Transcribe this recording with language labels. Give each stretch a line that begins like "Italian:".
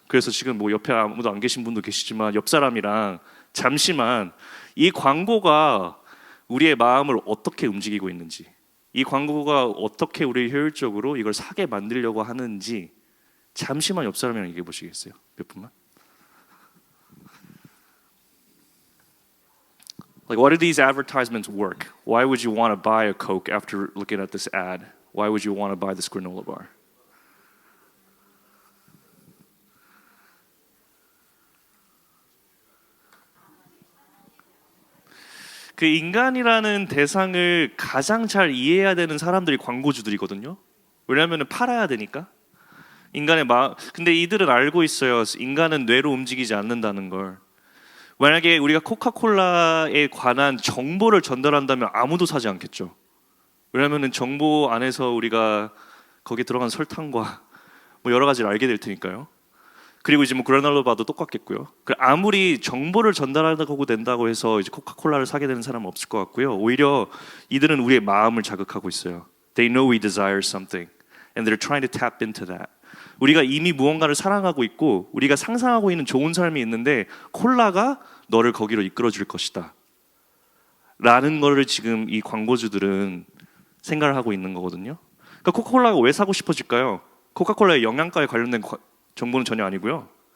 Korean: 그래서 지금 뭐 옆에 아무도 안 계신 분도 계시지만 옆 사람이랑 잠시만 이 광고가 우리의 마음을 어떻게 움직이고 있는지, 이 광고가 어떻게 우리 효율적으로 이걸 사게 만들려고 하는지 잠시만 옆 사람이랑 얘기해 보시겠어요? 몇 분만?
English: Like, what do these advertisements work? Why would you want to buy a Coke after looking at this ad? Why would you want to buy this granola bar?
Korean: 그 인간이라는 대상을 가장 잘 이해해야 되는 사람들이 광고주들이거든요. 왜냐하면 팔아야 되니까. 인간의 마음. 근데 이들은 알고 있어요. 인간은 뇌로 움직이지 않는다는 걸. 만약에 우리가 코카콜라에 관한 정보를 전달한다면 아무도 사지 않겠죠. 왜냐하면 정보 안에서 우리가 거기에 들어간 설탕과 뭐 여러 가지를 알게 될 테니까요. 그리고 이제 뭐 그라놀라 바도 똑같겠고요. 아무리 정보를 전달하고 된다고 해서 이제 코카콜라를 사게 되는 사람은 없을 것 같고요. 오히려 이들은 우리의 마음을 자극하고 있어요.
English: They know we desire something, and they're trying to tap into that.
Korean: 우리가 이미 무언가를 사랑하고 있고 우리가 상상하고 있는 좋은 삶이 있는데 콜라가 너를 거기로 이끌어 줄 것이다 라는 거를 지금 이 광고주들은 생각을 하고 있는 거거든요. 그러니까 코카콜라가 왜 사고 싶어질까요? 코카콜라의 영양가에 관련된 정보는 전혀 아니고요.